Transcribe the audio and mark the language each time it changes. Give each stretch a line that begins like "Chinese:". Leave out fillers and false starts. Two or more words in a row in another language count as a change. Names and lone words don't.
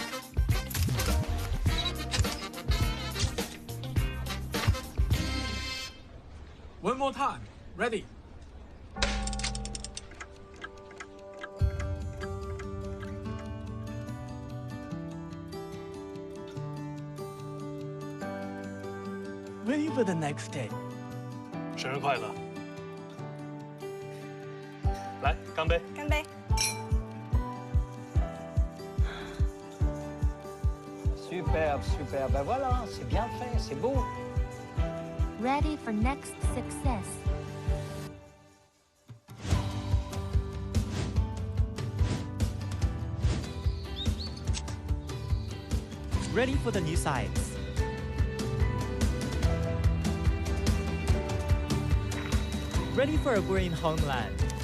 English: One more time. Ready. Ready for the next day.
Chinese: 生日快乐！来，干杯！干杯！
French: Superbe, superbe. Ben voilà, c'est bien fait, c'est beau.
English: Ready for next success. Ready for the new science. Ready for a green homeland.